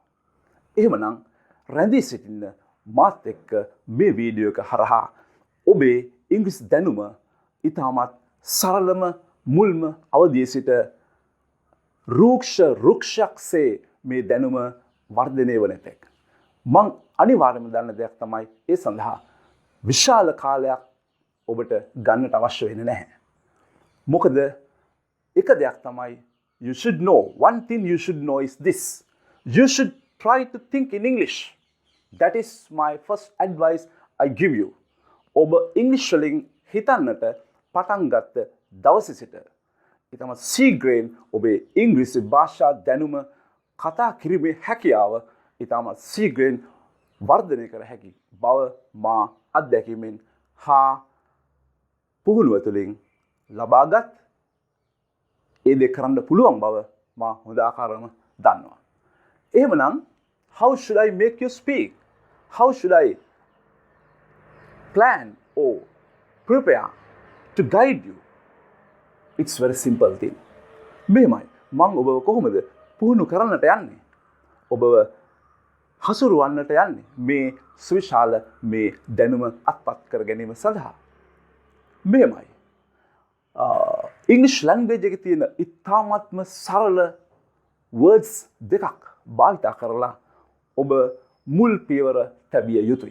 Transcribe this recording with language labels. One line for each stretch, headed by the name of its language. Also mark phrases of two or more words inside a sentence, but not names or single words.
Sinhala: එහෙමනම් රැඳී සිටින්න මාත් එක්ක මේ වීඩියෝ එක හරහා ඔබේ ඉංග්‍රීසි දැනුම ඉතාමත් සරලම මුල්ම අවදියේ සිට රුක්ෂක්සේ මේ දැනුම වර්ධනය වන තෙක්. මං අනිවාර්යයෙන්ම දන්න දෙයක් තමයි ඒ සඳහා විශාල කාලයක් ඔබට ගන්නට අවශ්‍ය වෙන්නේ නැහැ. මොකද එක දෙයක් තමයි
English: you should know. One thing you should know is this. You should try to think in English. That is my first advice I give you.
Sinhala: ඔබ ඉංග්‍රීසි වලින් හිතන්නට පටන් ගත්ත දවසේ සිට ඉතාමත් ශීඝ්‍රයෙන් ඔබේ ඉංග්‍රීසි භාෂා දැනුම කතා කිරීමේ හැකියාව ඉතාමත් ශීඝ්‍රයෙන් වර්ධනය කර හැකි බව මා අත්දැකීමෙන් හා පුහුණුව තුළින් ලබාගත් ඒ දේ කරන්න පුළුවන් බව මා හොඳ ආකාරව දන්නවා.
English: එහෙමනම් how should I make you speak? How should I plan or prepare to guide you? It's very simple thing.
Sinhala: මෙහෙමයි. මම ඔබව කොහොමද පුහුණු කරන්නට යන්නේ? ඔබව හසුරුවන්නට යන්නේ මේ සුවිශාල මේ දැනුම අත්පත් කර ගැනීම සඳහා. මෙහෙමයි.
English: English language
Sinhala: එකේ තියෙන ඉතාමත්ම සරල words දෙකක් භාවිතා කරලා ඔබ මුල් පියවර තැබිය යුතුයි.